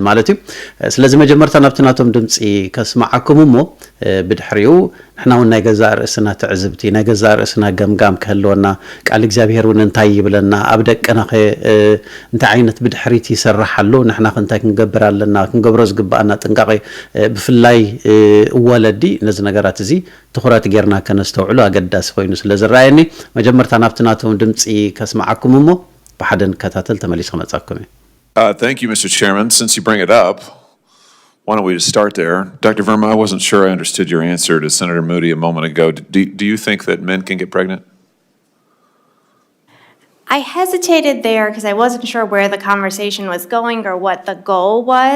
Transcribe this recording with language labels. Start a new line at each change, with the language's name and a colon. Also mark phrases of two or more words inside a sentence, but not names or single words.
Tigrinya: ማለት እዩ ስለዚ መጀመርታ ናብቲ ናቶም ድምፂ ከስማዓኩም እሞ ብድሕሪኡ ንሕና እውን ናይ ገዛእ ርእስና ትዕዝብቲ ናይ ገዛእ ርእስና ገምጋም ክህልወና ቃል እግዚአብሔር እውን እንታይ ይብለና ኣብ ደቅና እንታይ ዓይነት ብድሕሪት ይስራሕ ኣሎ ንሕና እንታይ ክንገብር ኣለና ክንገብሮ ዝግባአና ጥንቃቄ ብፍላይ ወለዲ ነዚ ነገራት እዚ ትኹረት ጌርና ከነስተውዕሉ ኣገዳሲ ኮይኑ ስለ ዝረኣየኒ መጀመርታ ናብቲ ናቶም ድምፂ ከስማዓኩም እሞ ብሓደ ንከታተል ተመሊስ ክመጻኩም እየ
English: Thank you, Mr. Chairman. Since you bring it up, why don't we just start there? Dr. Verma, I wasn't sure I understood your answer to Senator Moody a moment ago. Do you think that men can get pregnant? I hesitated there because I wasn't sure where the conversation was going or what the goal was.